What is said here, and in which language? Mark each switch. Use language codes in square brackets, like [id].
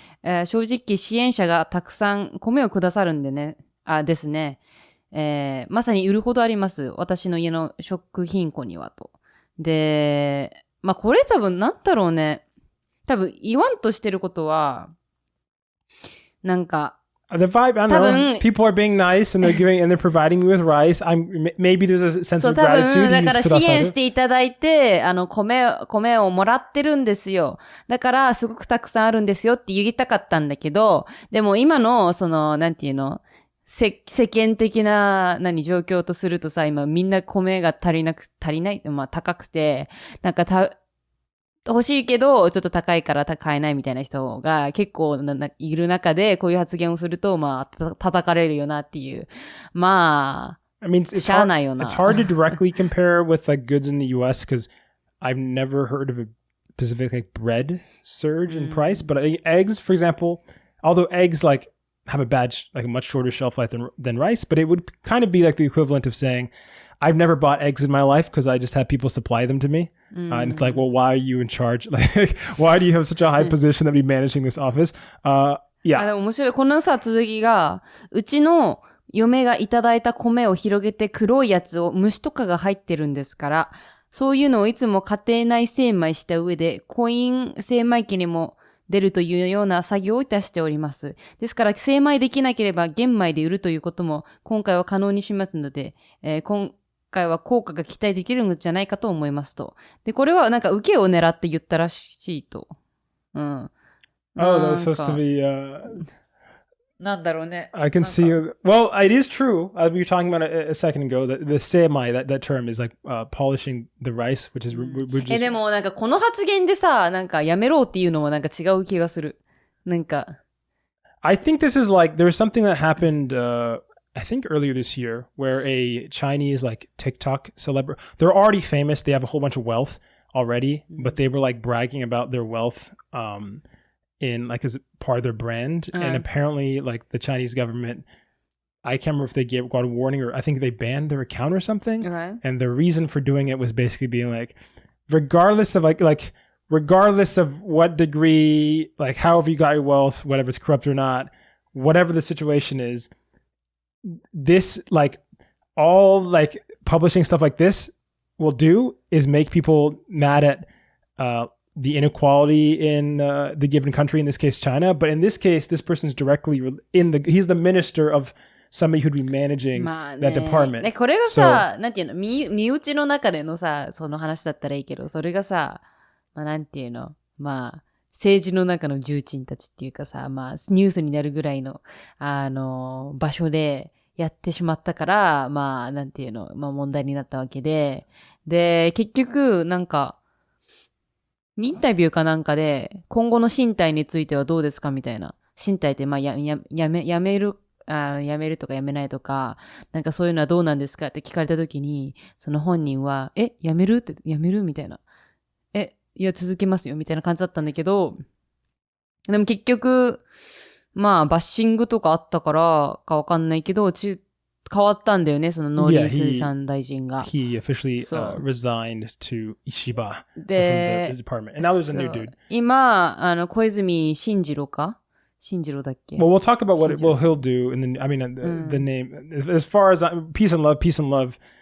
[ja] 正直支援者がたくさん米をくださるんでね、ですね。まさに売るほどあります。私の家の食品庫にはと。で、これ多分なんだろうね。多分言わんとしてることは、なんか、 [en] The vibe, I don't know. People are being nice and they're providing me with rice. Maybe there's a sense of gratitude. [ja] だから支援していただいて、米をもらってるんですよ。だから、すごくたくさんあるんですよって言いたかったんだけど、でも今の、なんていうの、世間的な、状況とするとさ、今みんな米が足りない、高くて、なんか欲しいけど、ちょっと高いから買えないみたいな人が結構いる中で、こういう発言をすると、叩かれるよなっていう。 [en] I mean, it's hard to directly compare with like goods in the US because I've never heard of a specific like bread surge in price. But eggs, for example, although eggs like have a much shorter shelf life than rice, but it would kind of be like the equivalent of saying, I've never bought eggs in my life because I just had people supply them to me. And it's like, well, why are you in charge? Like, why do you have such a high position to be managing this office? Yeah. [ja] でも面白い。このさ、続きが、うちの嫁がいただいた米を広げて黒いやつを虫とかが入ってるんですから、そういうのをいつも家庭内精米した上で、コイン精米機にも出るというような作業をいたしております。ですから、精米できなければ玄米で売るということも今回は可能にしますので、今回は効果が期待できるんじゃないかと思いますと。で、これはなんか受けを狙って言ったらしいと。うん。 [en] Oh, that was supposed to be, [ja] なんだろうね。 [en] I can see you. Well, it is true. We were talking about a second ago that the seimai, that term is like polishing the rice, which is we're just. [ja] でもなんかこの発言でさ、なんかやめろっていうのもなんか違う気がする。なんか。 [en] I think this is like there was something that happened. I think earlier this year, where a Chinese like TikTok celebrity, they're already famous. They have a whole bunch of wealth already, but they were like bragging about their wealth in like as part of their brand. And apparently like the Chinese government, I can't remember if they got a warning or I think they banned their account or something. Okay. And the reason for doing it was basically being like, regardless of regardless of what degree, like however you got your wealth, whether it's corrupt or not, whatever the situation is, this like all like publishing stuff like this will do is make people mad at the inequality in the given country, in this case China, but in this case this person's directly he's the minister of somebody who'd be managing that department. [ja] これがさ、なんていうの、身内の中でのさ、その話だったらいいけど、それがさ、なんていうの、政治の中の重鎮たちっていうかさ、ニュースになるぐらいの、場所でやってしまったから、なんていうの、問題になったわけで、で、結局、なんか、インタビューかなんかで、今後の身体についてはどうですかみたいな。身体って、やめるとかやめないとか、なんかそういうのはどうなんですかって聞かれたときに、その本人は、やめるみたいな。いや、続けますよ、みたいな感じだったんだけど、でも結局、バッシングとかあったからかわかんないけど、変わったんだよね、その農林水産大臣が。 [en] He officially resigned to Ishiba from the department. And now there's a new dude. [ja] 今、小泉進次郎だっけ [en] Well, we'll talk about what he'll do. And then, I mean, the name, as far as peace and love,